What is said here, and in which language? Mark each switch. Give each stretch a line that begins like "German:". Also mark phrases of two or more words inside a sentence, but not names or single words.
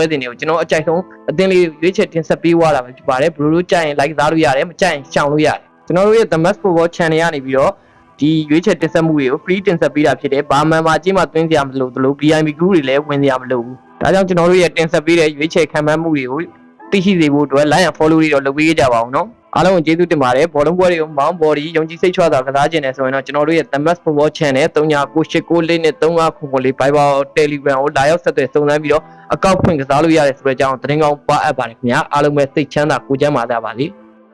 Burmese: စဉ်တွေကိုကျွန်တော်အကြိုက်ဆုံးအသင်းလေးရွေးချယ်တင်ဆက်ပေးသွားတာပဲဖြစ်ပါတယ်ဘယ်လိုကြိုက်ရင် like သားလို့ရတယ်မကြိုက်ရင်ရှောင်လို့ရတယ်ကျွန်တော်တို့ရဲ့ The Mass Football Channel ကနေပြီးတော့ဒီရွေးချယ်တင်ဆက်မှုတွေကို free တင်ဆက်ပေးတာဖြစ်တယ်ဘာမှန်မှာအချင်းမှသွင်းစရာမလိုသလို
English: VIP group
Burmese: တွေလည်းဝင်စရာမလိုဘူးဒါကြောင့်ကျွန်တော်တို့ရဲ့တင်ဆက်ပေးတဲ့ရွေးချယ်ခံမှန်းမှုတွေကိုသိရှိစေဖို့အတွက်
English: like and follow
Burmese: တွေတော့လုပ်ပေးကြပါအောင်နော်အားလုံးကိုကျေးဇူးတင်ပါတယ်ဘောလုံးပွဲတွေကိုမောင်းဘော်ဒီယုံကြည်စိတ်ချစွာကစားခြင်းနဲ့ဆိုရင်တော့ကျွန်တော်တို့ရဲ့ The Mass Football Channel 399894 နဲ့3994 Viber Telegram ကိုလာရောက်ဆက်သွယ်စုံစမ်းပြီးတော့အကောက်ဖွင့်ကစားလို့ရတယ်ဆိုတဲ့အကြောင်းသတင်းကောင်းပါအပ်ပါတယ်ခင်ဗျာအားလုံးပဲစိတ်ချမ်းသာကိုယ်ကျန်းမာကြပါစေ